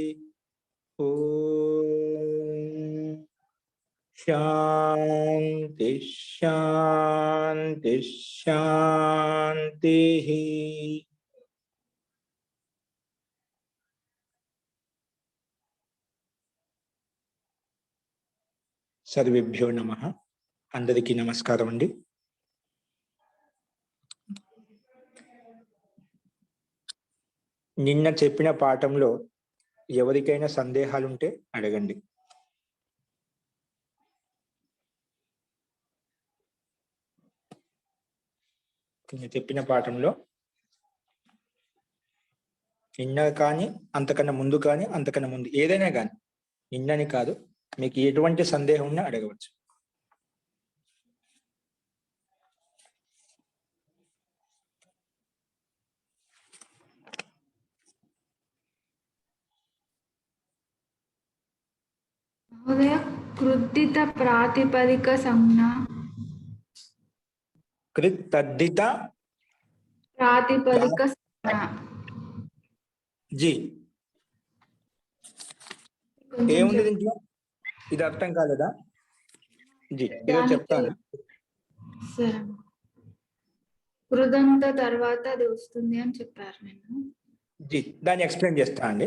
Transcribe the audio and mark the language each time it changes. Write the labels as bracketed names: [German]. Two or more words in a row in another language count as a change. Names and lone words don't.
[Sanskrit] ओम शांति शांति शांति। सर्वेभ्यो नमः। [Telugu] అందరికీ నమస్కారం అండీ। నిన్న చెప్పిన పాఠంలో ఎవరికైనా సందేహాలు ఉంటే అడగండి. నిన్న చెప్పిన పాఠంలో నిన్న కానీ అంతకన్నా ముందు కానీ అంతకన్నా ముందు ఏదైనా కానీ నిన్నని కాదు, మీకు ఎటువంటి సందేహం ఉన్నా అడగవచ్చు. [Sanskrit] कृत्तित प्रातिपदिक संज्ञा कृत्तद्धित प्रातिपदिक संज्ञा [Telugu] जी ఏముంది దీంట్లో? ఇది అర్థం కాలేదా? జీ ఏదో చెప్తాను. సరే, కృదంత తర్వాత అది వస్తుంది అని చెప్పారు నేను. జీ దాన్ని ఎక్స్ప్లెయిన్ చేస్తా అండి.